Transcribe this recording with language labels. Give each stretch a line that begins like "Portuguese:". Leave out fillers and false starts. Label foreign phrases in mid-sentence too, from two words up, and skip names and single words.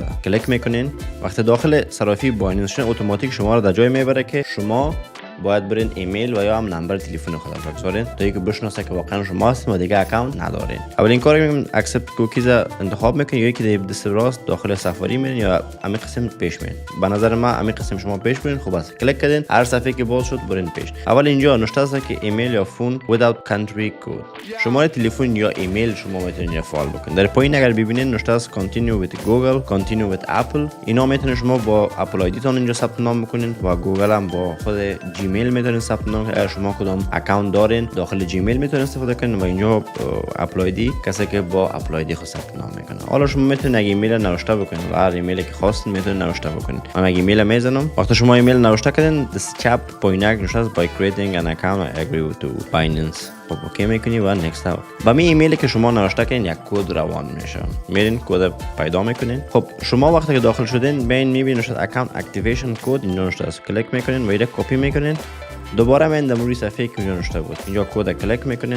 Persian: کلیک میکنین، وقتی داخل صرافی بایننس شدین اتوماتیک شما رو در جای میبره که شما باید برین ایمیل و یا هم نمبر تلفن خود را بگذارین تا اینکه بشناسه که واقعا شما هستین و دیگه اکانت ندارین. اولین کاری میگم
English: accept cookies
Persian: انتخاب میکنین، یا یکی دست راست داخل سفاری میرین یا همین قسم پیش میرین. به نظر من همین قسم شما پیش برین. خوب است، کلیک کردین، هر صفحه که باز شد برین پیش. اول اینجا نوشته است که ایمیل یا فون
English: without country code،
Persian: شماره تلفن یا ایمیل شما میتونین فعال بکنین. در پایین اگر ببینین نوشته است
English: continue with Google، continue with Apple،
Persian: اینا میتونین شما با اپل آیدی تون اینجا ثبت نام بکنین و گوگل هم با خود جیمیل میتونین ثبت نام. اگر شما کدام اکانت دارین داخل جیمیل میتونین استفاده کنین و اینجا اپل آیدی کسی که با اپل آیدی خود ثبت نام میکنه. حالا شما میتونین ایمیل نوشته بکنین و هر ایمیلی که خواستین میتونین نوشته بکنین. من ایمیل میزنم. وقتی شما ایمیل نوشته کردین دست چپ پایینک نوشته است
English: by creating an account I agree to Binance.
Persian: خب اوکی میکنی و نکست اوت. با می ایمیلی که شما نوشته کردین یک کد روان میشه، میرین کد پیدا میکنین. خب شما وقتی که داخل شدین ببین میبینید نوشته
English: account activation code,
Persian: اینجا نوشته است. کلیک میکنین و اینو کپی میکنین، دوباره من در روی صفحه که اینجا نوشته بود اینجا کد کلیک میکنین.